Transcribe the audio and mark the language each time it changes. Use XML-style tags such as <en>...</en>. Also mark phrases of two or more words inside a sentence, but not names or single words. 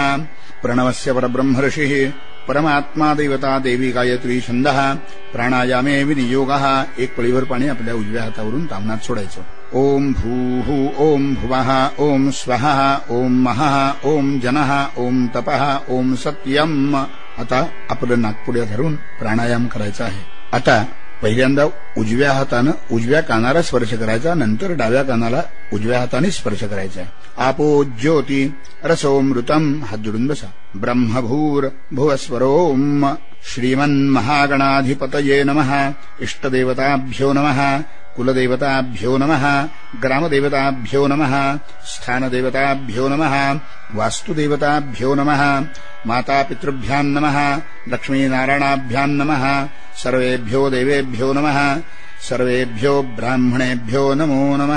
<sa>प्रणवस्य परब्रह्म ऋषिः परमात्मा देवता देवी गायत्री छंदः प्राणायामे विनियोगः।</sa> <mr>एक पळीभर पाणी आपल्या उजव्या हातावरून ताम्हणात सोडायचं।</mr> <sa>ओम भूः, ओम भुवः, ओम स्वः, ओम महः, ओम जनः, ओम तपः, ओम सत्यम।</sa> <mr>आता आपलं नाकपुड्या धरून प्राणायाम करायचा आहे। आता पहिल्यांदा उजव्या हातानं उजव्या कानाला स्पर्श करायचा, नंतर डाव्या कानाला उजव्या हाताने स्पर्श करायचा।</mr> <sa>आपो ज्योती रसोमृतम,</sa> <mr>हात जोडून बसा।</mr> <sa>ब्रह्मभूर भुवस्वरोम, श्रीमन्महागणाधिपतये नमः। इष्टदेवताभ्यो नमः, कुलदेवताभ्यो नमः, ग्रामदेवताभ्यो नमः, स्थानदेवताभ्यो नमः, वास्तुदेवताभ्यो नमः, मातापितृभ्यां नमः, लक्ष्मीनारायणाभ्यां नमः, सर्वेभ्यो देवेभ्यो नमः, सर्वेभ्यो ब्राह्मणेभ्यो नमो नमः।</sa>